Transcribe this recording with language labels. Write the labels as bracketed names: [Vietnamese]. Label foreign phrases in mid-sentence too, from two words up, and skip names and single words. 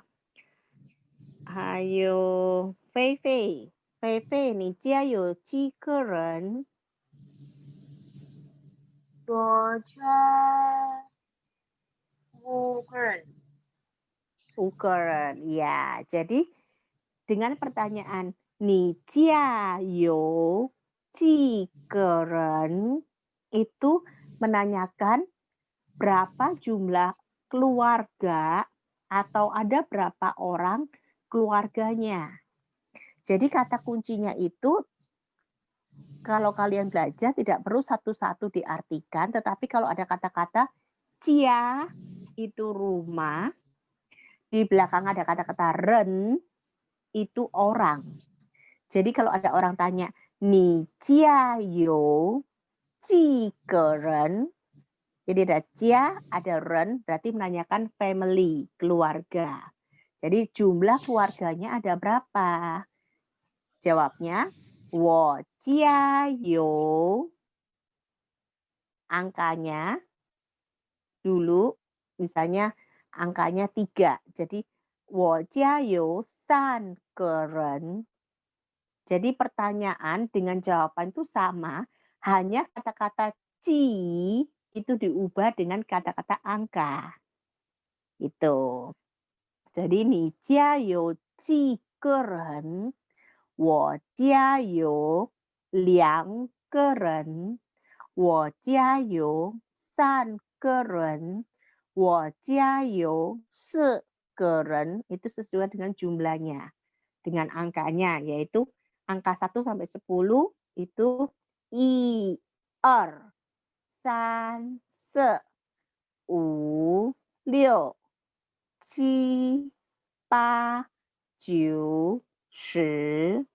[Chinese] 还有菲菲，菲菲，你家有几个人？我家5个人。 5个人. [Indonesian] Ya, jadi dengan pertanyaan [Chinese] 你家有几个人 [Indonesian] itu menanyakan berapa jumlah keluarga atau ada berapa orang keluarganya. Jadi kata kuncinya itu kalau kalian belajar tidak perlu satu-satu diartikan, tetapi kalau ada kata-kata cia itu rumah, di belakang ada kata-kata ren itu orang. Jadi kalau ada orang tanya, [Chinese] 你家有几个人? [Indonesian] Jadi ada jia, ada ren, berarti menanyakan family, keluarga. Jadi jumlah keluarganya ada berapa? Jawabnya, [Chinese] 我家有. [Indonesian] Angkanya dulu, misalnya angkanya 3. Jadi, [Chinese] 我家有3个人. [Indonesian] Jadi pertanyaan dengan jawaban itu sama, hanya kata-kata ji itu diubah dengan kata-kata angka. Itu. Jadi [Chinese] 你家有几个人? 我家有2个人. 我家有3个人. 我家有4个人. [Indonesian] Itu sesuai dengan jumlahnya. Dengan angkanya, yaitu angka 1 sampai 10 itu 1, 2, 3, 4, 5, 6, 7, 8, 9, 10.